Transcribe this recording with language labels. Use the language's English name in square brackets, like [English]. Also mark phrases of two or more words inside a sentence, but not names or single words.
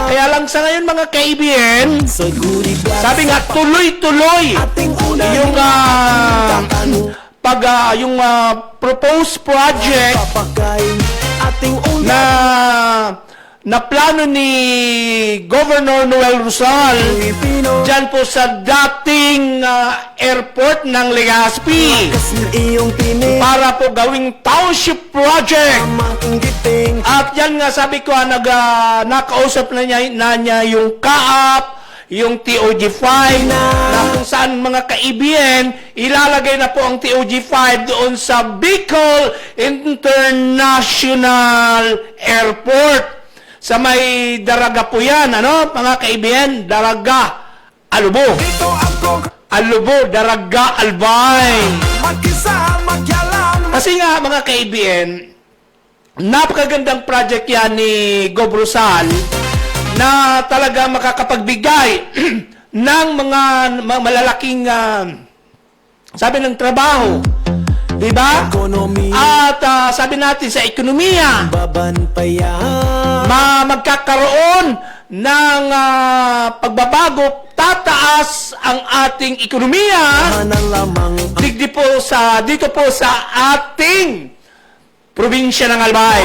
[Filipino] Kaya lang sa ngayon mga ka-ABN, sabi nga tuloy-tuloy yung yung [English] proposed project [Filipino] na plano ni Governor Noel Rosal dyan po sa dating airport ng Legazpi para po gawing [English] township project. [Filipino] At yan nga sabi ko, nakausap na niya yung CAAP, yung TOG5 na kung saan mga ka-ABN, ilalagay na po ang TOG5 doon sa Bicol International Airport. Sa may Daraga po yan, ano, mga ka-ABN? Daraga, Alubo. Alubo, Daraga, Albay. Kasi nga, mga ka-ABN, napakagandang project yan ni Gov. Rosal na talaga makakapagbigay ng mga malalaking, sabi ng trabaho. Diba? At sabi natin sa ekonomiya, magkakaroon ng pagbabago, tataas ang ating ekonomiya dito po sa ating probinsya ng Albay.